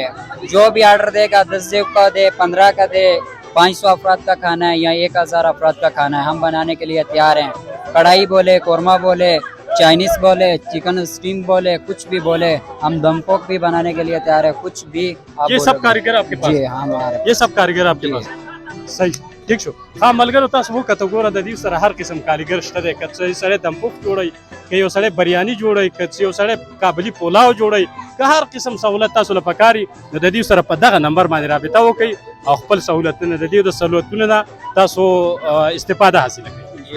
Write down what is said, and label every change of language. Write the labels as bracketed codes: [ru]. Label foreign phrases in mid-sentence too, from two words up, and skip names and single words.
[ur] جو بھی آرڈر دے گا 10 کا دے، 15 کا دے، 500 افراد کا کھانا ہے یا 1000 افراد کا کھانا ہے، ہم بنانے کے لیے تیار ہیں. کڑاہی بولے، قورمہ بولے، چائنیز بولے, [en] chicken steam [ur] بولے، کچھ بھی بولے، ہم دمپوک بھی بنانے کے لیے تیار ہے. کچھ بھی آپ یہ سب کاریگر آپ کے پاس? جی ہاں, یہ سب کاریگر آپ کے پاس۔ صحیح, [ps] ټیک شو. هو، ملګرو तاسو وو کته ګوره د دې سره هر قسم کاریګر شته دی. کڅ سره دمپوک جوړي، که یو سره بریانی جوړي، کڅ یو سره کابلی پلاو جوړي، که هر قسم سہولت تاسو له پکاري نو د دې سره په دغه نمبر باندې رابطه وکړئ او خپل سہولتونه د دې د سہولتونو نه تاسو استفاده حاصل کړئ.